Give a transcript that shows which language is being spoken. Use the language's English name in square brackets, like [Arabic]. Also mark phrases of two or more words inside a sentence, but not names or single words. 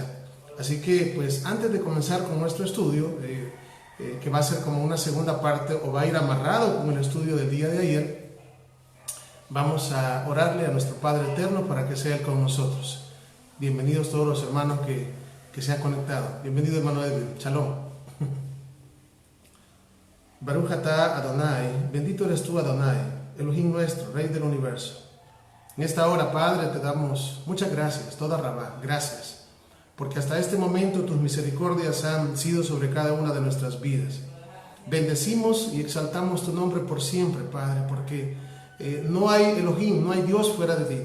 [Spanish] Así que, pues, antes de comenzar con nuestro estudio, que va a ser como una segunda parte o va a ir amarrado con el estudio del día de ayer, vamos a orarle a nuestro Padre Eterno para que sea Él con nosotros. Bienvenidos todos los hermanos que se han conectado. Bienvenido, hermano Edwin. [Hebrew] שלום. ברוך אתה אדוני, [Spanish] bendito eres tú, Adonai, Elohim nuestro, Rey del universo. En esta hora, Padre, te damos muchas gracias, [Hebrew] תודה רבה, [Spanish] gracias. Porque hasta este momento tus misericordias han sido sobre cada una de nuestras vidas. Bendecimos y exaltamos tu nombre por siempre, Padre, porque no hay Elohim, no hay Dios fuera de ti.